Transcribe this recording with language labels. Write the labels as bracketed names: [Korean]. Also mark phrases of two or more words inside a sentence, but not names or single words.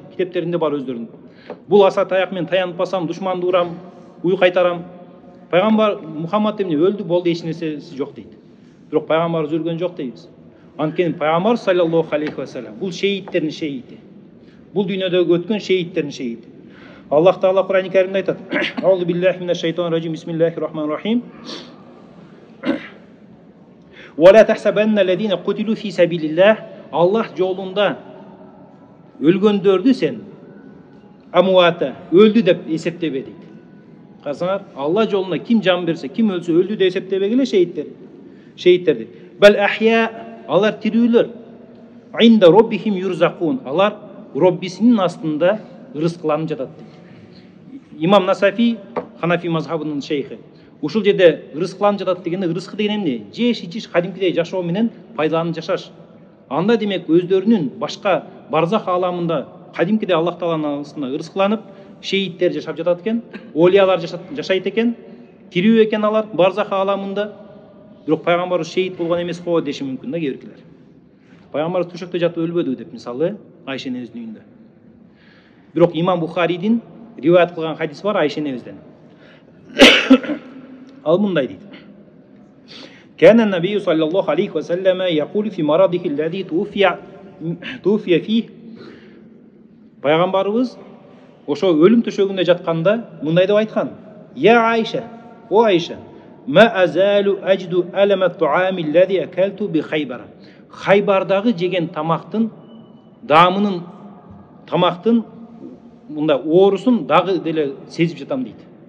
[Kyrgyz] Китептеринде бар өздөрүнүн. Бул аса таяк мен таянып басам, душманды урам, уй кайтарам. Пайгамбар Мухаммад эмне өлдү болду, эч нерсеси жок дейт. Бирок пайгамбарыбыз өлгөн жок дейбиз. Анткени пайгамбар [Arabic] صلى الله عليه وسلم [Kyrgyz] бул шейиттердин шейити. Бул дүйнөдөгү өткөн шейиттердин шейити. Аллах Таала Кур'ан-ы Каримде айтат: [Arabic] "أعوذ بالله من الشيطان الرجيم. بسم الله الرحمن الرحيم ولا تحسبن الذين قتلوا في سبيل الله." [Kyrgyz] Аллах жолунда өлгөндөрдү сен амуата, өлдү деп эсептебе дейт. Карасаңар, Алла жолунда ким жан берсе, ким өлсө өлдү деп эсептебегиле шейиттерди. [Arabic] بل أحياء, [Kyrgyz] алар тирүүлөр. [Arabic] عند ربهم يرزقون, [Kyrgyz] алар Роббисинин астында рызкыланып жатат дейт. Имам Насафи, Ханафи мазхабынын шейхи. Ушул жерде рызкыланып жатат дегенде, рызкы деген эмне? Жеш, ичиш, кадимкидей жашоо менен пайдаланып жашаш. Анда демек өздөрүнүн башка барзах ааламында кадимкидей Аллах Тааланын астында рызкыланып, шейиттер жашап жатат экен, олиялар жашайт экен, тирүү экен алар барзах ааламында. Бирок пайгамбарыбыз шейит болгон эмес го деши мүмкүн да кээбиркилер. Пайгамбарыбыз төшөктө жатып өлбөдү деп, мисалы, Айша энебиздин үйүндө. Бирок Имам Бухаридин риваят кылган хадис бар Айша энебизден. Ал мындай дейт. [Arabic] كان النبي صلى الله عليه وسلم يقول في مرضه الذي توفي فيه. [Kyrgyz] Пайгамбарыбыз ошо өлүм төшөгүндө жатканда мындай деп айткан: "Я Айша, о Айша, [Arabic] ما أزال أجد ألم الطعام الذي أكلت بخيبر." [Kyrgyz] Хайбардагы жеген тамактын мында оорусун дагы деле сезип жатам дейт.